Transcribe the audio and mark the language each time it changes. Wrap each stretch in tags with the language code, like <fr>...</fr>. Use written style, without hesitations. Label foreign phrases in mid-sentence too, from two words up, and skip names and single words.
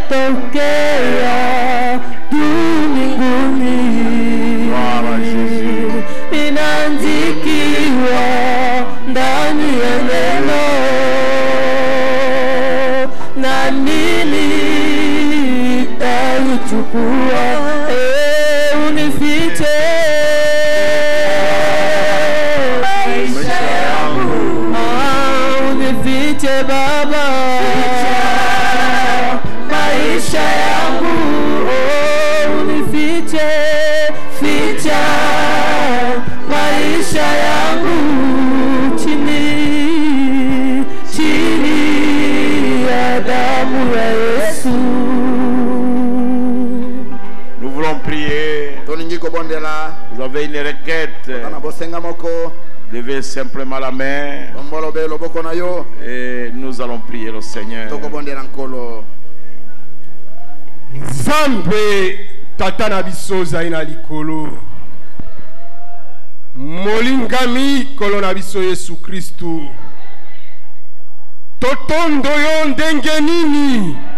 <sw>tokea mbinguni.</sw> <fr>Gloire à Jésus.</fr> <sw>Inaandikiwa ndani ya neno, na mimi nitauchukua. Unifiche maisha yangu, unifiche Baba maisha yangu, unifiche, ficha maisha yangu chini ya damu ya Yesu.</sw> <fr>Nous voulons prier. Vous avez une requête. Levez simplement la main et nous allons prier le Seigneur.</fr> <ln>Nzambe tata na biso zaina likolo, molingami kolo na biso Yesu Kristu, totondo yo ndenge nini.</ln>